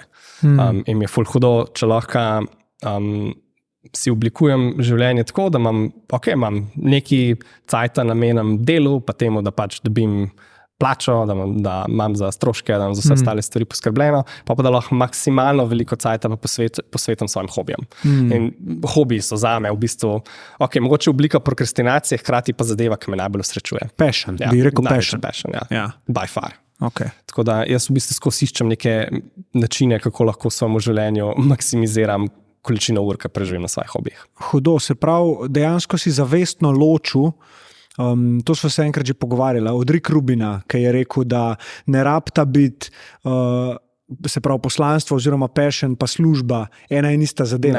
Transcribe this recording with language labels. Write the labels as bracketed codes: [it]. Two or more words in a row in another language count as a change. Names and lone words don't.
[sl] In mi je ful hudo, če lahko si oblikujem življenje tako, da imam neki cajta namenam delu, pa temu, da pač dobim plačo, da imam za stroške, da imam za vse ostale stvari poskrbljeno, pa da lahko maksimalno veliko cajta posvetim svojim hobijem. In hobiji so zame v bistvu, mogoče oblika prokrastinacije, hkrati pa zadeva, ki me najbolj osrečuje. Passion, bi rekel passion. [en] Ja. By far. Okay. [sl] Tako da jaz v bistvu skozi iščem neke načine, kako lahko v svojem življenju maksimiziram količino ur, ki preživim na svojih hobijih. Hudo, se pravi, dejansko si zavestno ločil. To smo se enkrat že pogovarjali od Rick Rubina, ki je rekel, da ne rabta biti se pravi poslanstvo oziroma passion pa služba ena in ista zadeva.